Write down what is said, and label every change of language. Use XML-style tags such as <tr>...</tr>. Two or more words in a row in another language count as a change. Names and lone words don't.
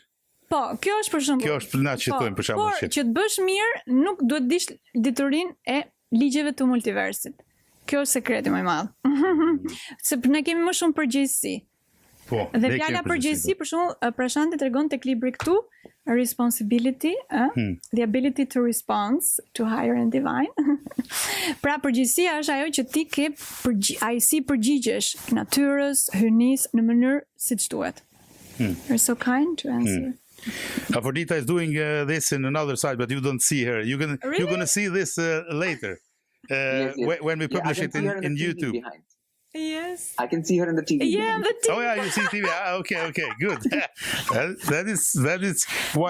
<sq>Po, kjo është për shembull. Kjo është na që thonë për shembull. Por që të bësh mirë, nuk duhet dish diturinë e ligjeve të multiversit. Kjo është sekreti më i madh. Se ne kemi më shumë përgjegjësi. Po. Dhe fjala përgjegjësi, për shembull, Prashanti tregon tek libri këtu,</sq> <en>responsibility, the ability to respond to higher and divine.</en> <sq>Pra përgjegjësia është ajo që ti ke ai si përgjigjesh natyrës, hyjnisë në mënyrë siç duhet.</sq> <en>You're so kind to answer. Aferdita is doing this in another side, but you don't see her. You're gonna see this later Yes. when we publish I it can see her in the TV YouTube. behind. Yes. I can see her in the TV. Yeah, behind. the TV. Oh yeah, you see TV. Okay, good. that is why</en>